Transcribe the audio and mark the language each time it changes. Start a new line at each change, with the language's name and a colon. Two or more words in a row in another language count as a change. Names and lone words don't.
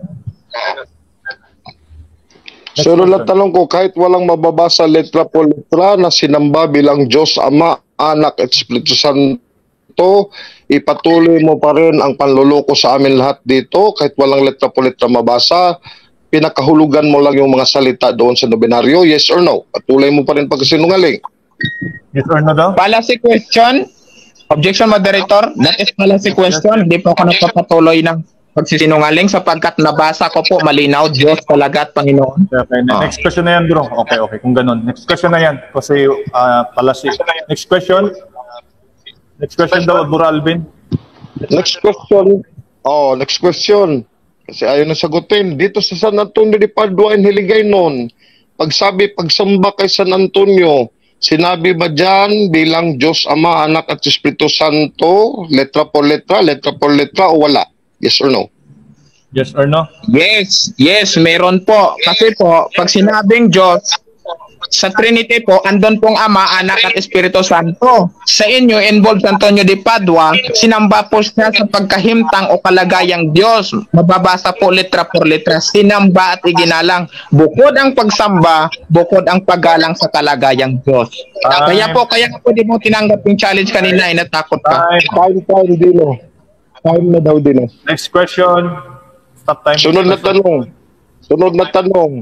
Filipino: Sino lang tanong ko, kahit walang mababasa letra po letra na sinamba bilang Diyos Ama, Anak at Espiritu Santo, ipatuloy mo pa rin ang panluloko sa amin lahat dito, kahit walang letra po letra mabasa, pinakahulugan mo lang yung mga salita doon sa nobinaryo,
English: yes or no?
Filipino: Patuloy mo pa rin pagkasinungaling.
English: Yes or no
Filipino: daw?
English: Policy question. Objection, moderator. That is policy question.
Filipino: Hindi po ako nagpapatuloy ng pagsisinungaling sapagkat nabasa ko po malinaw, Diyos talaga at Panginoon. Okay.
English: Next question
Filipino: na yan, bro. Okay. Kung ganun.
English: Next question
Filipino: na yan. Kasi palasi.
English: Next question. Next question daw, Bro Alvin. Next question. Next question.
Filipino: Kasi ayaw na sagutin. Dito sa San Antonio de Padua, Hiligay noon, pagsamba kay San Antonio, sinabi ba dyan bilang Diyos Ama, Anak at Espiritu Santo,
Spanish: letra por letra
Filipino: o wala?
English: Yes or no? Yes or no?
Filipino: Yes, meron po. Kasi po, pag sinabing Diyos, sa Trinity po, andon pong Ama, Anak at Espiritu Santo. Sa inyo, involved San Antonio de Padua, sinamba po siya sa pagkahimtang o kalagayang Diyos. Mababasa po
Spanish: letra por letra,
Filipino: sinamba at iginalang. Bukod ang pagsamba, bukod ang paggalang sa kalagayang Diyos. Kaya po di mo tinanggap yung challenge kanina, natakot ka. Time, Dino. Time na daw, Dino.
English: Next question. Stop time.
Filipino: Sunod na tanong.